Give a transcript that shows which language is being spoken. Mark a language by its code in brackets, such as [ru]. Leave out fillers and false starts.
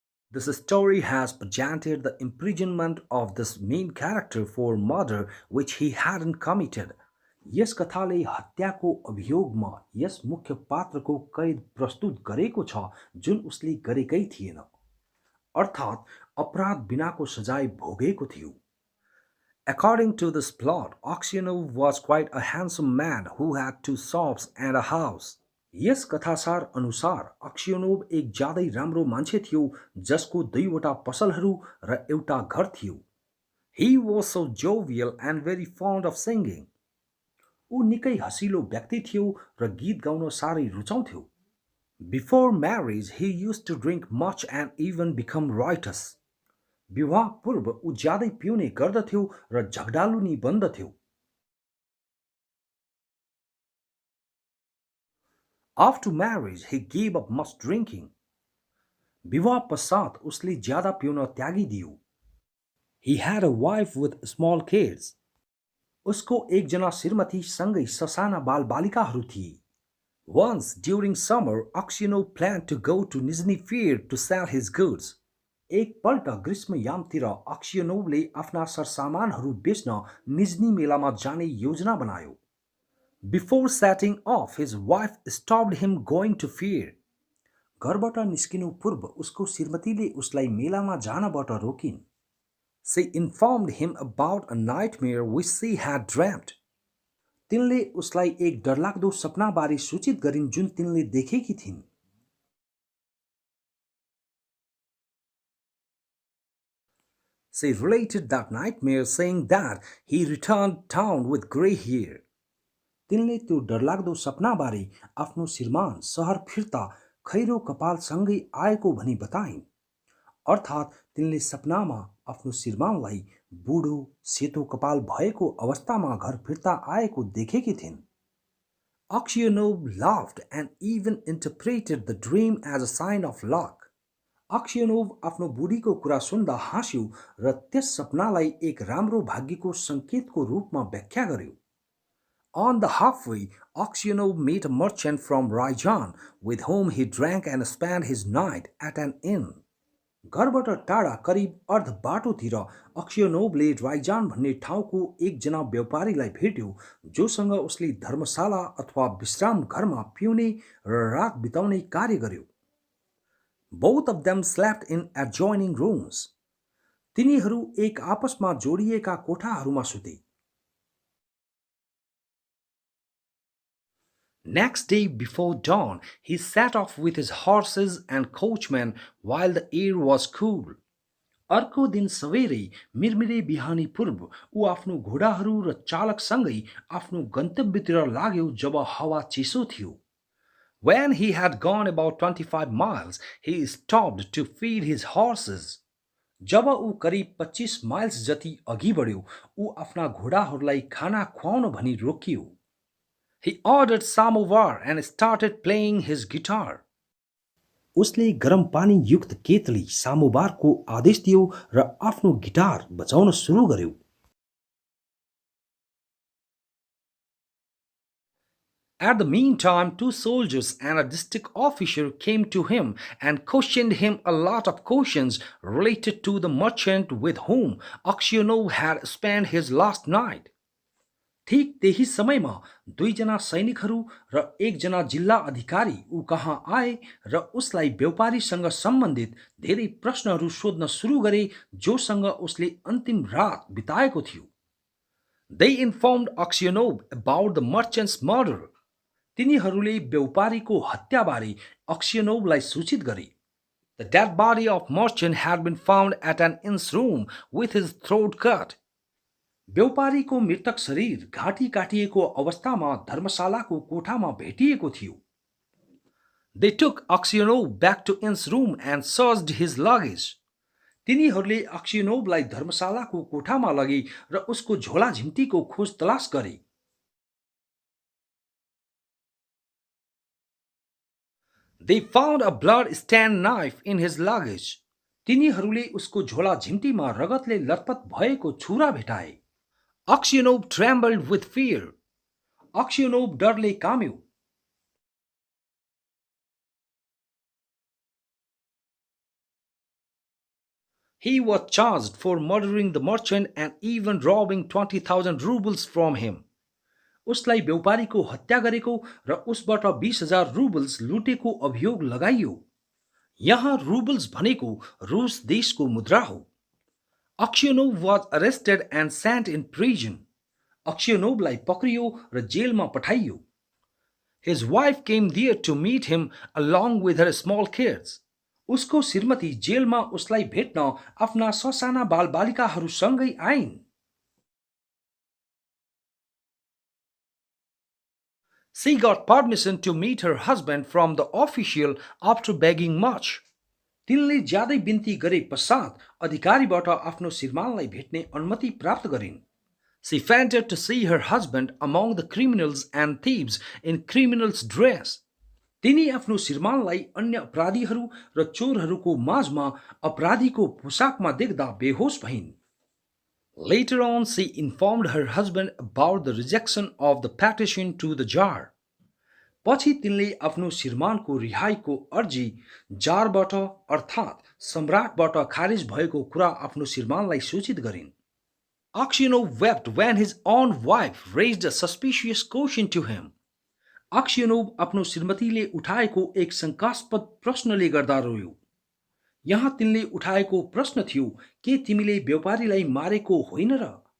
[en] This story has presented the imprisonment of this main character for murder which he hadn't committed. [ne] यस कथाले हत्याको अभियोगमा यस मुख्य पात्रको कैद प्रस्तुत गरेको छ जुन उसले गरेकै थिएन, अर्थात् अपराध बिनाको सजाय भोगेको थियो. [en] According to this plot, Aksenov was quite a handsome man who had 2 shops and a house. [ne] यस कथासार अनुसार अक्सियोनोभ एक ज्यादै राम्रो मान्छे थियो जसको 2वटा पसलहरू र एउटा घर थियो. [en] He was so jovial and very fond of singing. [ne] ऊ निकै हँसिलो व्यक्ति थियो र गीत गाउन साह्रै रुचाउँथ्यो. [en] Before marriage, he used to drink much and even become riotous. [ne] विवाह पूर्व ऊ ज्यादै पिउने गर्दथ्यो र झगडालु नि बन्दथ्यो. [en] After marriage, he gave up much drinking. [ne] विवाह पश्चात उसले ज्यादा पिउन त्यागिदियो. [en] He had a wife with small kids. [ne] उसको एकजना श्रीमती सँगै ससाना बालबालिकाहरू थिए. [en] Once during summer, Aksenov planned to go to Nizhny Fair to sell his goods. [ne] एकपल्ट ग्रीष्मयामतिर अक्सियोनोभले आफ्ना सरसामानहरू बेच्न निज्नी मेलामा जाने योजना बनायो. [en] Before setting off, his wife stopped him going to fair. [ne] घरबाट निस्किनु पूर्व उसको श्रीमतीले उसलाई मेलामा जानबाट रोकिन्. [en] She informed him about a nightmare which she had dreamt. [ne] तिनले उसलाई एक डरलाग्दो सपनाबारे सूचित गरिन् जुन तिनले देखेकी थिइन्. [en] She related that nightmare saying that he returned town with grey hair. [ne] तिनले त्यो डरलाग्दो सपनाबारे आफ्नो श्रीमान सहर फिर्ता खैरो कपालसँगै आएको भनी बताइन्. अर्थात् तिनले सपनामा आफ्नो श्रीमानलाई बुढो सेतो कपाल भएको अवस्थामा घर फिर्ता आएको देखेकी थिइन्. [en] Aksenov laughed and even interpreted the dream as a sign of luck. [ne] Aksenov आफ्नो बुढीको कुरा सुन्दा हाँस्यो र त्यस सपनालाई एक राम्रो भाग्यको संकेतको रूपमा व्याख्या गर्यो. [en] On the halfway, Aksenov met a merchant from Ryazan with whom he drank and spent his night at an inn. [ne] घरबाट टाढा करिब अर्ध बाटोतिर अक्सियोनोभले राइजान भन्ने ठाउँको एकजना व्यापारीलाई भेट्यो जोसँग उसले धर्मशाला अथवा विश्राम घरमा पिउने र रात बिताउने कार्य गर्यो. [en] Both of them slept in adjoining rooms. [ne] तिनीहरू एक आपसमा जोडिएका कोठाहरूमा सुते. [en] Next day before dawn, he set off with his horses and coachman while the air was cool. [ne] अर्को दिन सवेरै मिरमिरे बिहानी पूर्व ऊ आफ्नो घोडाहरू र चालकसँगै आफ्नो गन्तव्यतिर लाग्यो जब हावा चिसो थियो. [en] When he had gone about 25 miles, he stopped to feed his horses. [ne] जब ऊ करिब 25 माइल्स जति अघि बढ्यो, ऊ आफ्ना घोडाहरूलाई खाना खुवाउन भनी रोकियो. [en] He ordered samovar and started playing his guitar. [ne] उसले गरम पानी युक्त केतली सामोबारको आदेश दियो र आफ्नो गिटार बजाउन सुरु गर्यो. [en] At the meantime, 2 soldiers and a district officer came to him and questioned him a lot of questions related to the merchant with whom Aksenov had spent his last night. [ne] ठिक त्यही समयमा दुईजना सैनिकहरू र एकजना जिल्ला अधिकारी ऊ कहाँ आए र उसलाई व्यापारीसँग सम्बन्धित धेरै प्रश्नहरू सोध्न सुरु गरे जोसँग उसले अन्तिम रात बिताएको थियो। [en] They informed Aksenov about the merchant's murder. [ne] तिनीहरूले व्यापारीको हत्याबारे अक्सियनोभलाई सूचित गरे। [en] The dead body of merchant had been found at an inn's room with his throat cut. [ne] व्यापारीको मृतक शरीर घाँटी काटिएको अवस्थामा धर्मशालाको कोठामा भेटिएको थियो। [en] They took Aksenov back to inn's room and searched his luggage. [ne] तिनीहरूले अक्सियनोभलाई धर्मशालाको कोठामा लगे र उसको झोला झिम्टीको खोज तलास गरे। [en] They found a blood-stained knife in his luggage. [ne] तिनीहरूले उसको झोला झिम्टीमा रगतले लतपत भएको छुरा भेटाए। [en] Aksenov trembled with fear. [ne] Aksenov डरले काम्यो। [en] He was charged for murdering the merchant and even robbing 20,000 rubles from him. [ne] उसलाई व्यापारीको हत्या गरेको र उसबाट 20,000 रुबल्स लुटेको अभियोग लगाइयो। यहाँ रुबल्स भनेको रुस देशको मुद्रा हो। [en] Aksenov was arrested and sent in prison. [ne] अक्सियनोभलाई पक्रियो र जेलमा पठाइयो। [en] His wife came there to meet him along with her small kids. [ne] उसको श्रीमती जेलमा उसलाई भेट्न आफ्ना ससाना बालबालिकाहरूसँगै आइन्। [en] She got permission to meet her husband from the official after begging much. [ne] तिनले ज्यादै बिन्ती गरे पश्चात अधिकारीबाट आफ्नो श्रीमानलाई भेट्ने अनुमति प्राप्त गरिन्। [en] She fainted to see her husband among the criminals and thieves in criminals' dress. [ne] तिनी आफ्नो श्रीमानलाई अन्य अपराधीहरू र चोरहरूको माझमा अपराधीको पोसाकमा देख्दा बेहोस भइन्। [en] Later on, she informed her husband about the rejection of the petition to the Tsar. [ne] पछि तिनले आफ्नो श्रीमानको रिहाईको अर्जी जारबाट अर्थात् सम्राटबाट खारिज भएको कुरा आफ्नो श्रीमानलाई सूचित गरिन्। [en] Aksenov wept when his own wife raised a suspicious question to him. [ne] Aksenov आफ्नो श्रीमतीले उठाएको एक शंकास्पद प्रश्नले गर्दा रोयो। यहाँ तिनले उठाएको प्रश्न थियो के तिमीले व्यापारीलाई मारेको होइन र?